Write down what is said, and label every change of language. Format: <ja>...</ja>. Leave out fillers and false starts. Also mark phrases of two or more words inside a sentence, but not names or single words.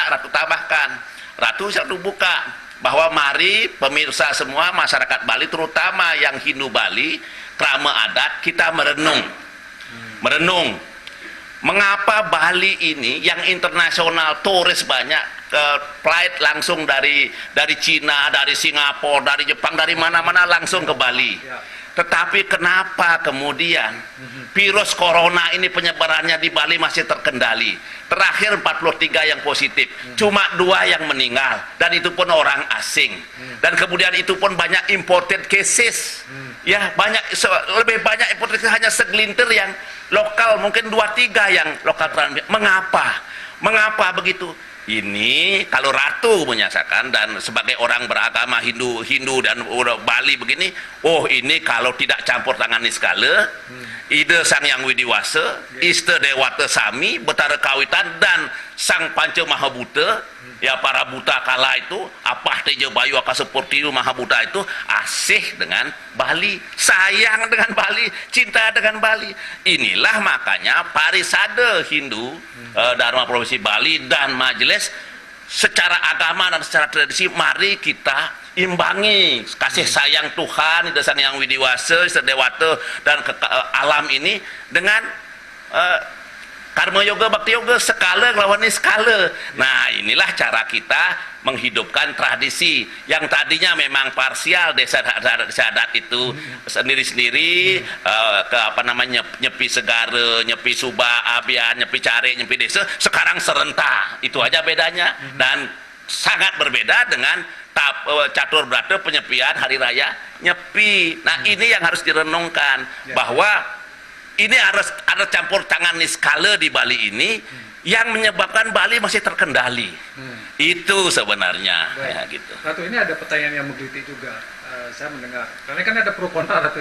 <id>Ratu tambahkan, Ratu selalu buka bahwa mari pemirsa semua masyarakat Bali terutama yang Hindu Bali, krama adat, kita merenung mengapa Bali ini yang internasional turis banyak, flight langsung dari Cina, dari Singapura, dari Jepang, dari mana-mana langsung ke Bali. Tetapi kenapa kemudian virus corona ini penyebarannya di Bali masih terkendali? Terakhir 43 yang positif, cuma 2 yang meninggal, dan itu pun orang asing. Dan kemudian itu pun banyak</id> <en>imported cases.</en> <id>Ya, lebih banyak</id> <en>imported cases,</en> <id>hanya segelintir yang lokal, mungkin 2-3 yang lokal transmit. Mengapa begitu? Ini kalau Ratu menyaksikan dan sebagai orang beragama Hindu dan Bali begini, ini kalau tidak campur tangan sekali, Ide Sang Yang Widiwasa, Iste Dewata Sami, Betara Kawitan, dan Sang Panca Mahabuta, ya para buta kala itu, Apah Teja Bayu Aka Sepurtiyu Mahabuta itu asih dengan Bali, sayang dengan Bali, cinta dengan Bali. Inilah makanya Parisade Hindu Dharma Provinsi Bali dan majelis secara agama dan secara tradisi, mari kita imbangi kasih sayang Tuhan Ida Sang Yang Widiwasa, Ida Dewata dan alam ini dengan karma yoga, bakti yoga, skala ngelawan skala. Nah, inilah cara kita menghidupkan tradisi yang tadinya memang parsial, desa adat itu sendiri-sendiri, ke apa namanya, nyepi segara, nyepi subah, abian, nyepi cari, nyepi desa, sekarang serentak. Itu aja bedanya, dan sangat berbeda dengan catur berata penyepian hari raya nyepi. Nah, ini yang harus direnungkan, bahwa ini harus ada campur tangan niskala di Bali ini yang menyebabkan Bali masih terkendali. Itu sebenarnya. Ya, gitu. Ratu, ini ada pertanyaan yang menggelitik juga. Saya mendengar, karena kan ada pro kontra, Ratu.</id>